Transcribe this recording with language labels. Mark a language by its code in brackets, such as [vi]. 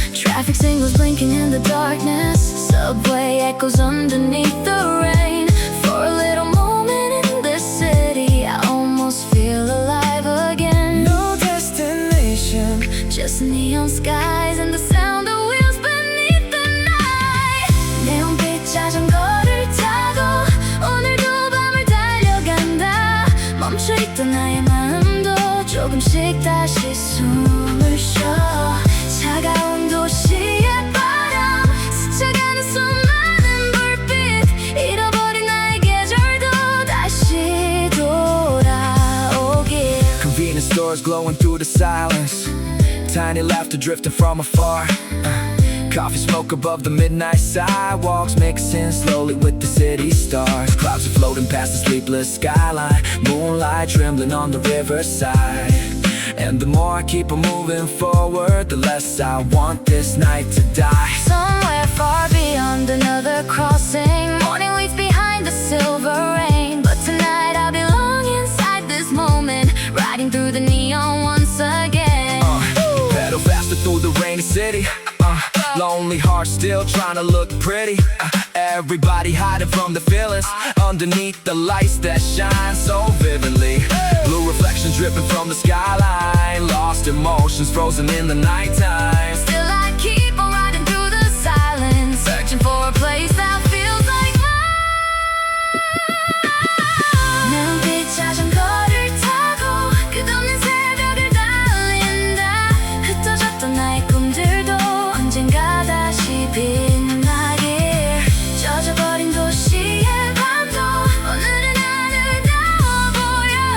[en] Traffic signals blinking in the darkness, subway echoes underneath the rain. For a little moment in this city, I almost feel alive again. No destination, just neon skies and the sound of wheels beneath the night. [ko] 내온빛 자전거를 타고 오늘도 밤을 달려간다. 멈춰있던 나의 마음도 조금씩 다시 숨을 쉬어. 차가운 도시의 바람 스쳐가는 수많은 불빛, 잃어버린 나의 계절도 다시 돌아오길. [en] convenience stores glowing through the silence, tiny laughter drifting from afar. Coffee smoke above the midnight sidewalks, mixing slowly with the city stars. Clouds are floating past the sleepless skyline, moonlight trembling on the riverside. And the more I keep on moving forward, the less I want this night to die. Somewhere far beyond another crossing, morning waits behind the silver rain. But tonight I belong inside this moment, riding through the neon once again. Pedal faster through the rainy city, lonely heart still trying to look pretty. Everybody hiding from the feelings underneath the lights that shine so vividly. Blue reflections dripping from the skyline, lost emotions frozen in the nighttime. Still I keep on riding through the silence, searching for a place that feels like mine. [ko] 눈빛 자전거를 타고 끝없는 새벽을 달린다. 흩어졌던 나의 꿈들도 언젠가 다시 빛나길. 젖어버린 도시의 밤도 오늘은 아름다워 보여.